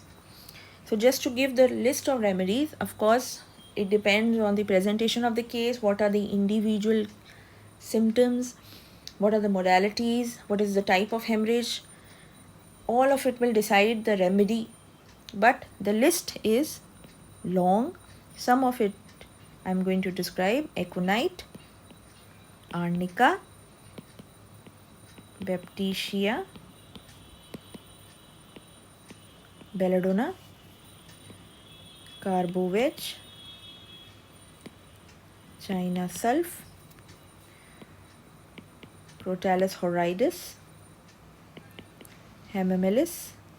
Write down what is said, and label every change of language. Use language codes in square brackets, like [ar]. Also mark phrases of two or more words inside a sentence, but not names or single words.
[en] So just to give the list of remedies, of course, it depends on the presentation of the case, what are the individual symptoms, what are the modalities, what is the type of hemorrhage. All of it will decide the remedy, but the list is long. Some of it I'm going to describe: aconite, arnica, baptisia, belladonna, carbovec, China sulph, Crotalus horridus, Hamamelis,